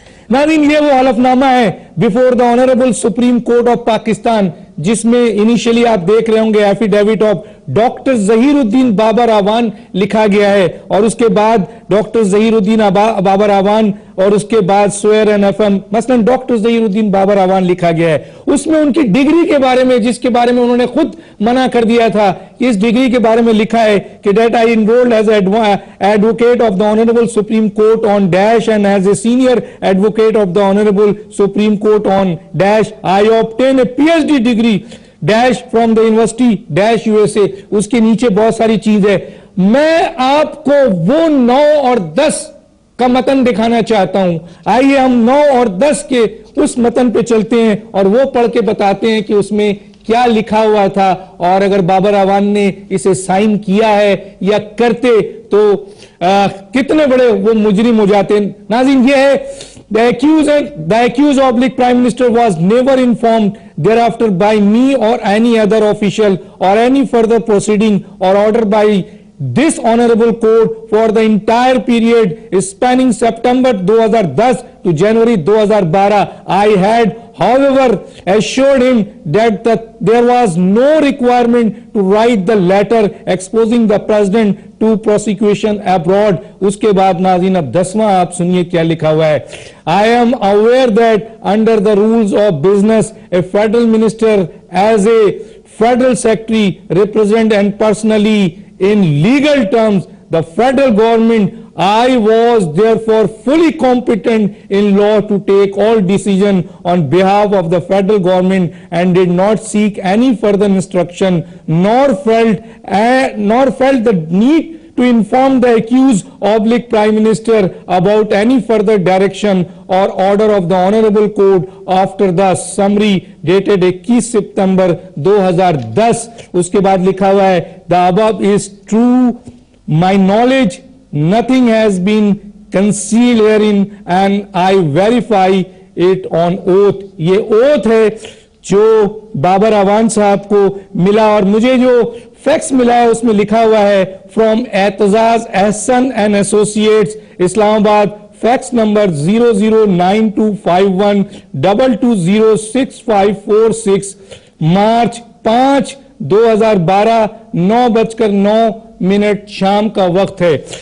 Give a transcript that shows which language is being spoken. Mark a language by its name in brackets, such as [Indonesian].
[Urdu] ناظرین یہ وہ حلف نامہ ہے [English] before the honourable Supreme Court of Pakistan, [Urdu] جس میں انیشلی آپ دیکھ رہے ہوں گے ایفیڈیوٹ آف ڈاکٹر ظہیر الدین بابر اعوان لکھا گیا ہے، اور اس کے بعد ڈاکٹر ظہیر الدین بابر اعوان اور اس کے بعد سوئر این ایف ایم، مثلا ڈاکٹر ظہیر الدین بابر اعوان لکھا گیا ہے. اس میں ان کی ڈگری کے بارے میں، جس کے بارے میں انہوں نے خود منع کر دیا تھا، اس ڈگری کے بارے میں لکھا ہے کہ [English] that I enrolled as advocate of the Honorable Supreme Court on dash and as a senior advocate of the Honorable Supreme Court on dash I obtained a PhD degree dash from the University dash USA. [Urdu] اس کے نیچے بہت ساری چیز ہے. میں آپ کو وہ 9 اور 10 کا متن دکھانا چاہتا ہوں. آئیے ہم 9 اور 10 کے اس متن پہ چلتے ہیں اور وہ پڑھ کے بتاتے ہیں کہ اس میں کیا لکھا ہوا تھا، اور اگر بابر اعوان نے اسے سائن کیا ہے یا کرتے تو کتنے بڑے وہ مجرم ہو جاتے ہیں. ناظرین یہ ہے [English] the accused oblique prime minister was never informed thereafter by me or any other official or any further proceeding or order by this honorable court for the entire period spanning September 2010 to January 2012. I had however assured him that there was no requirement to write the letter exposing the president to prosecution abroad. [Urdu] اس کے بعد ناظرین اب 10واں آپ سنیے کیا لکھا ہوا ہے. [English] I am aware that under the rules of business a federal minister as a federal secretary represent and personally in legal terms the federal government. I was therefore fully competent in law to take all decision on behalf of the federal government and did not seek any further instruction nor felt the need to inform the accused oblique prime minister about any further direction or order of the honorable court after the summary dated 21 September 2010. [Urdu] اس کے بعد لکھا ہوا ہے [English] the above is true my knowledge, nothing has been concealed herein and I verify it on oath. [Urdu] یہ oath ہے جو بابر اعوان صاحب کو ملا، اور مجھے جو فیکس ملا ہے اس میں لکھا ہوا ہے from Aitzaz Ahsan and associates اسلام آباد، فیکس نمبر 009251220656 مارچ 5 2012 9:09 شام کا وقت ہے.